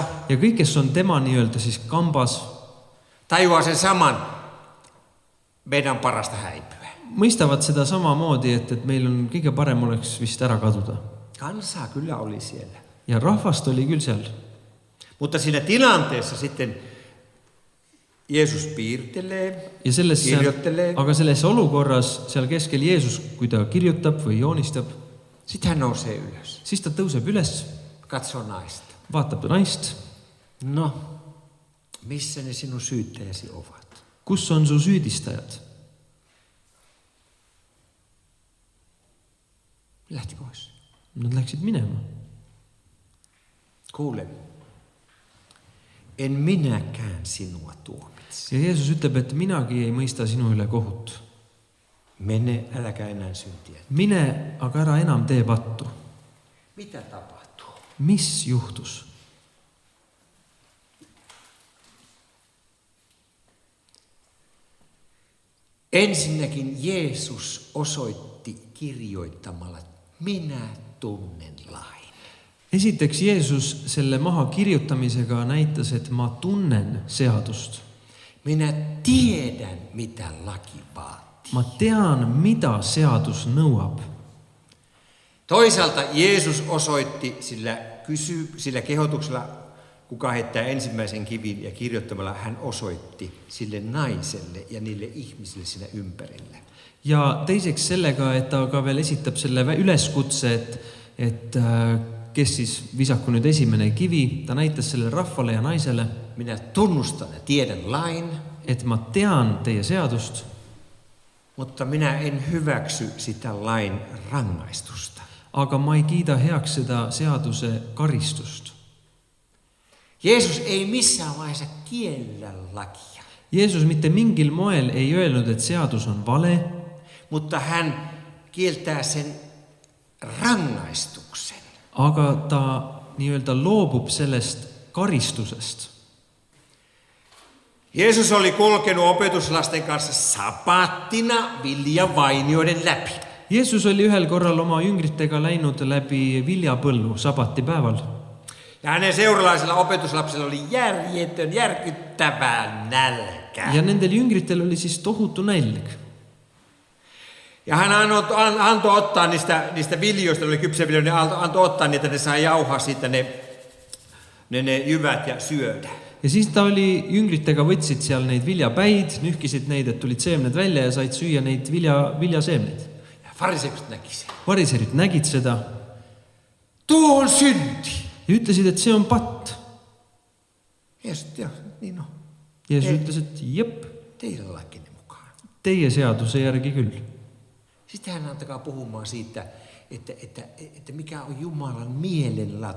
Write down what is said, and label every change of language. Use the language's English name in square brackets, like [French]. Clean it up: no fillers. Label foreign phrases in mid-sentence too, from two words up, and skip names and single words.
[Estonian] Ja kõik, kes on tema nii-öelda siis kambas, [Finnish] tajuaa sen saman, meidän on parasta häipyä. [Estonian] mõistavad seda samamoodi, et meil on kõige parem oleks vist ära kaduda. [Finnish] Kansaa kyllä oli siellä. [Estonian] Ja rahvast oli küll seal. [Finnish] Mutta siinä tilanteessa sitten Jeesus piirtelee, Ja kirjoittelee. [Estonian] aga selles olukorras seal keskel Jeesus, kui ta kirjutab või joonistab, [Finnish] Sitten hän nousee ylös, [Estonian] siis ta tõuseb üles, [Finnish] katsoo naista. [Estonian] vaatab naist, [Finnish] No, missä ne sinun syyttäjäsi ovat? [Estonian] kus on su süüdistajad. [Finnish] Lähti pois. [Estonian] Nad läksid minema. [Finnish] Kuule, en minäkään sinua tuomitse. [Estonian] Ja Jeesus ütleb, et minagi ei mõista sinu üle kohut. [Finnish] Mene, äläkä enää syntiä. [Estonian] Mine, aga ära enam tee pattu. [Finnish] Mitä tapahtuu? [Estonian] Mis juhtus? [Finnish] Ensinnäkin Jeesus osoitti kirjoittamalla, minä tunnen lain. [Estonian] Esiteks Jeesus selle maha kirjutamisega näitas, et ma tunnen seadust. [Finnish] Minä tiedän, mitä laki vaatii. [Estonian] Ma tean, mida seadus nõuab. [Finnish] Toisaalta Jeesus osoitti sillä kehotuksella, kuka heittää ensimmäisen kivin ja kirjoittamalla hän osoitti sille naiselle ja niille ihmisille siinä ympärillä. [Estonian] Ja teiseks sellega, et ta ka veel esitab selle üleskutse, et kes siis visaku nüüd esimene kivi, ta näitas selle rahvale ja naisele, [Finnish] Minä tunnustan ja tiedän lain, [Estonian] et ma tean teie seadust, [Finnish] mutta minä en hyväksy sitä lain rangaistusta. [Estonian] aga ma ei kiida heaks seda seaduse karistust. [Finnish] Jeesus ei missään vaiheessa kiellä lakia, [Estonian] Jeesus mitte mingil moel ei öelnud, et seadus on vale, [Finnish] mutta hän kieltää sen rangaistuksen. [Estonian] aga ta nii-öelda loobub sellest karistusest. [Finnish] Jeesus oli kulkenut opetuslasten kanssa sabattina viljavainioiden läpi. [Estonian] Jeesus oli ühel korral oma jüngritega läinud läbi viljapõllu sabatipäeval. [Finnish] Ja hänen seuralaisilla opetuslapsilla oli järkyttävää nälkä. [Estonian] Ja nendel jüngritel oli siis tohutu nälg. [Finnish] Ja hän antoi ottaa niistä viljoista, ne oli kypsiä viljoja, ne antoi ottaa niitä, ne sai jauhaa siitä ne jyvät ja syödä. [Estonian] Ja siis ta oli jüngritega, võtsid seal neid viljapäid, nühkisid neid, et tulid seemned välja ja said süüa neid viljaseemneid. [Finnish] Ja fariseukset näki sen. [Estonian] Variserid nägid seda [Finnish] Tuo on synti. [Estonian] ja ütlesid, et see on patt. [Finnish] Jeesus, joo, niin on. [Estonian] Jeesus ütles, et jep, [Finnish] Teidän lakinen mukaan. [Estonian] teie seaduse järgi küll. [Finnish] Sitten hän antakaa puhumaan siitä, että mikä on Jumalan mielenlaatu.